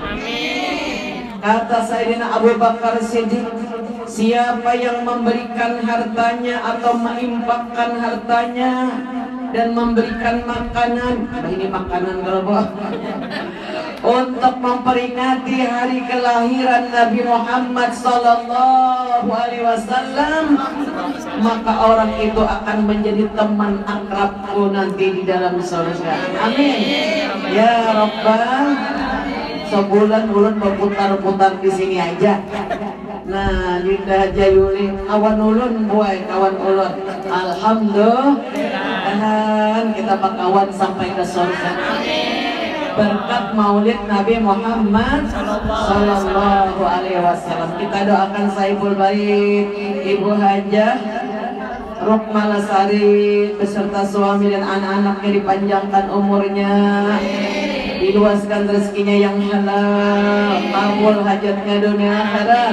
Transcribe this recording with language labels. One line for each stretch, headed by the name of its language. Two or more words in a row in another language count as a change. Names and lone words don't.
Indonesian: Kata Sayyidina Abu Bakar Siddiq, siapa yang memberikan hartanya atau menginfakkan hartanya dan memberikan makanan, nah ini makanan kalau untuk memperingati hari kelahiran Nabi Muhammad
Arabic: صلى الله عليه وسلم,
Indonesian: maka orang itu akan menjadi teman akrabku nanti di dalam surga.
Arabic: آمين. يا ربَّ.
Banjar: Sebulan ulun berputar-putar di sini aja. Nah, Dinda Jayuli kawan ulun buai kawan ulun.
Indonesian: Alhamdulillah.
Banjar: Dan kita bakawan sampai ke surga.
Indonesian: Berkat Maulid Nabi Muhammad
Arabic: صلى الله عليه وسلم.
Indonesian: Kita doakan Saibul Bait, Ibu Hajah Rukma Lasari beserta suami dan anak-anaknya dipanjangkan umurnya, diluaskan rezekinya yang halal, kabul hajatnya dunia akhirat.